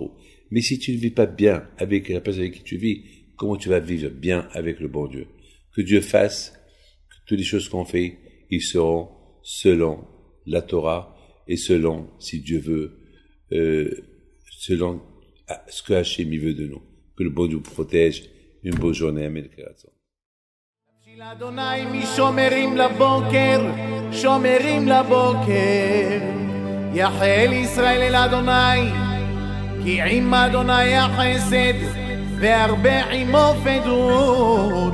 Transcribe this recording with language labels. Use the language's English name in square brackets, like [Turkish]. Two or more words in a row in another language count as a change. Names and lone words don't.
[French] Mais si tu ne vis pas bien avec la personne avec qui tu vis, comment tu vas vivre bien avec le bon Dieu? Que Dieu fasse que toutes les choses qu'on fait, ils seront selon la Torah et selon, si Dieu veut, selon ce que Hachem veut de nous. Que le bon Dieu protège. Une bonne journée. Amen. [Hebrew] אדוני משומרים לבוקר, שומרים לבוקר. יחל ישראל אל אדוני, כי עם אדוני החסד, והרבה עמו פדות.